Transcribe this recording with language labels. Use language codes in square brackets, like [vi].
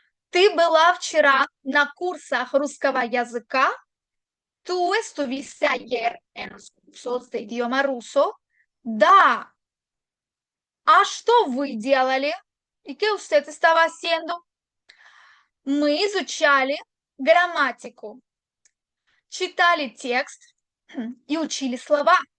[ru] Ты была вчера на курсах русского языка? [es] ¿Tú estuviste ayer en los cursos de idioma ruso? [ru] Да. А что вы делали? [es] ¿Y qué usted estaba haciendo? [ru] Мы изучали грамматику, читали текст и учили слова.